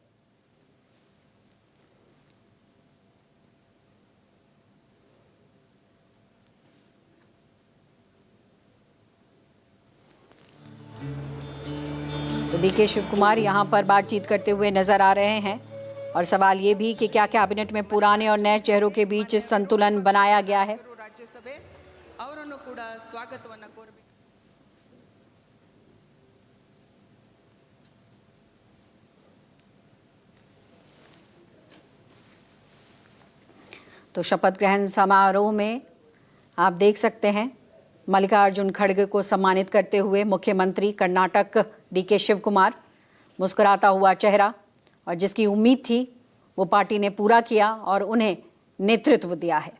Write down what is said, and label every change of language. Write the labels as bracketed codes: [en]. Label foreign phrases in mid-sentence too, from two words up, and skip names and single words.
[hi] तो डीके शिव कुमार यहाँ पर बातचीत करते हुए नजर आ रहे हैं और सवाल ये भी कि क्या कैबिनेट में पुराने और नए चेहरों के बीच संतुलन बनाया गया है? [kn] राज्यसभे ಅವರನ್ನು ಕೂಡ ಸ್ವಾಗತವನ್ನ ಕೋರಬೇಕು. [hi] तो शपथ ग्रहण समारोह में आप देख सकते हैं मल्लिकार्जुन खड़गे को सम्मानित करते हुए मुख्यमंत्री कर्नाटक डीके शिव कुमार, मुस्कुराता हुआ चेहरा, और जिसकी उम्मीद थी वो पार्टी ने पूरा किया और उन्हें नेतृत्व दिया है।